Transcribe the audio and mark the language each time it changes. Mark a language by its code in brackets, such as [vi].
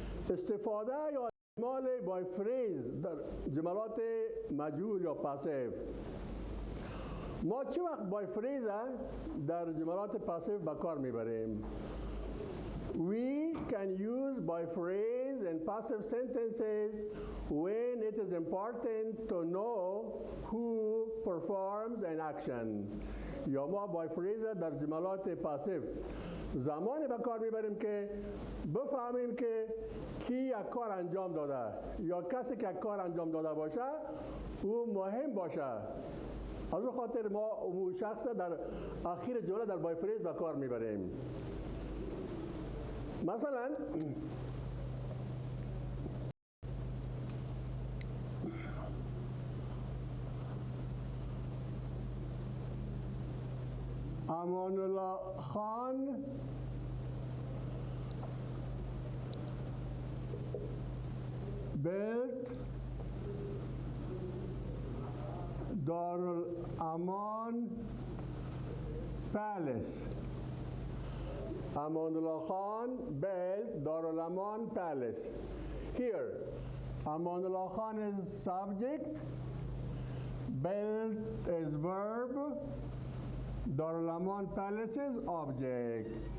[fa] استفاده یا استعمال by phrase در جملات مجهول یا پاسیو. ما چه وقت by phrase در جملات پاسیو به کار میبریم؟ [en] We can use by phrase in passive sentences when it is important to know who performs an action. [fa] یا ما by phrase در جملات پاسیو زمانی به کار میبریم که بفهمیم که کی یک کار انجام داده یا کسی که یک کار انجام داده باشه او مهم باشه. از اون خاطر ما اون شخص در آخر جمله در بای فریز به کار میبریم. [en] مثلا Amanullah Khan built Dar-ul-Aman Palace. Amanullah Khan built Dar-ul-Aman Palace. Here, Amanullah Khan is subject, built is verb, Dar-ul-Aman Palace is object.